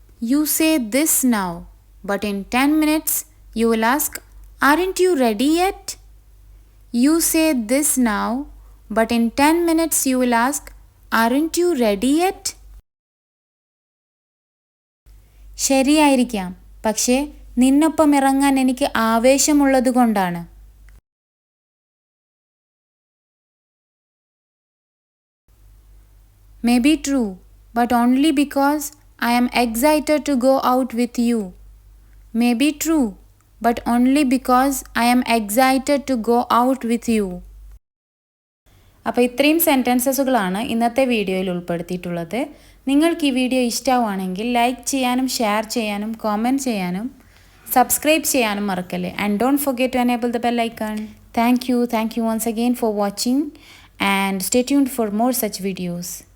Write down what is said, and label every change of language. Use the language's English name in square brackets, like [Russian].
[English] You say this now, but in 10 minutes you will ask, aren't you ready yet? You say this now, but in 10 minutes you will ask, aren't you ready yet? [Malayalam] ശരിയായിരിക്കാം, പക്ഷേ നിന്നൊപ്പം ഇറങ്ങാൻ എനിക്ക് ആവേശമുള്ളതുകൊണ്ടാണ്. [English] Maybe true, but only because I am excited to go out with you. Maybe true, but only because I am excited to go out with you. [Malayalam] അപ്പോൾ ഇത്രയും സെൻറ്റൻസസുകളാണ് ഇന്നത്തെ വീഡിയോയിൽ ഉൾപ്പെടുത്തിയിട്ടുള്ളത്. നിങ്ങൾക്ക് ഈ വീഡിയോ ഇഷ്ടമാണെങ്കിൽ ലൈക്ക് ചെയ്യാനും ഷെയർ ചെയ്യാനും കോമെൻറ്റ് ചെയ്യാനും സബ്സ്ക്രൈബ് ചെയ്യാനും മറക്കല്ലേ. [English] And don't forget to enable the bell icon. Thank you once again for watching and stay tuned for more such videos.